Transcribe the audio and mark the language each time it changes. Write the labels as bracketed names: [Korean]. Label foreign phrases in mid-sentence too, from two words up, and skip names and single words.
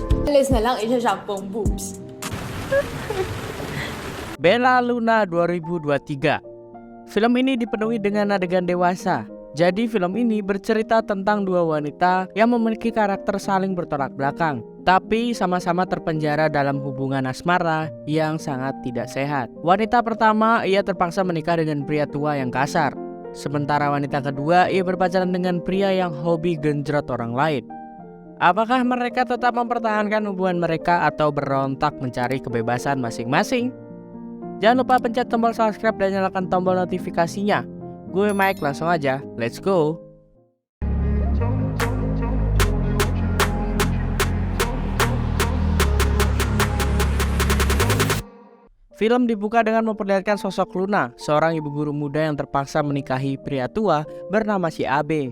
[Indonesian] Alis na lang isa-sampung boobs. Bella Luna 2023. Film ini dipenuhi dengan adegan dewasa. Jadi film ini bercerita tentang dua wanita yang memiliki karakter saling bertolak belakang, tapi sama-sama terpenjara dalam hubungan asmara yang sangat tidak sehat. Wanita pertama, ia terpaksa menikah dengan pria tua yang kasar. Sementara wanita kedua, ia berpacaran dengan pria yang hobi genjrot orang lain. Apakah mereka tetap mempertahankan hubungan mereka atau berontak mencari kebebasan masing-masing? Jangan lupa pencet tombol subscribe dan nyalakan tombol notifikasinya. Gue Mike, langsung aja, [English] let's go. [Indonesian] Film dibuka dengan memperlihatkan sosok Luna, seorang ibu guru muda yang terpaksa menikahi pria tua bernama si Abe.